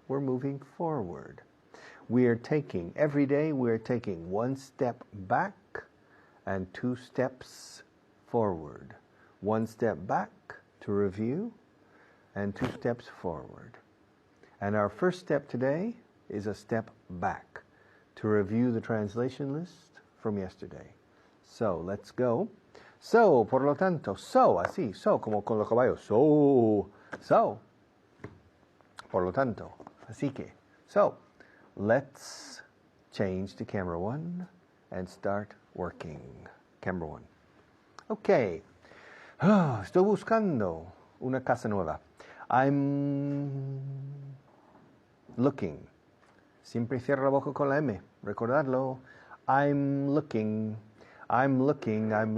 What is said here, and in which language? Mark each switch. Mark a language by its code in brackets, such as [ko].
[en] We're moving forward. Every day we're taking one step back and two steps forward. One step back to review and two steps forward. And our first step today is a step back to review the translation list from yesterday. So, let's go. [es] So, por lo tanto, así, como con los caballos. So. Por lo tanto, así que. [en] So, let's change to camera 1 and start working. Camera 1. Okay. [es] Estoy buscando una casa nueva. [en] I'm looking. [es] Siempre cierra la boca con la M. Recordarlo. [en] I'm looking. I'm looking.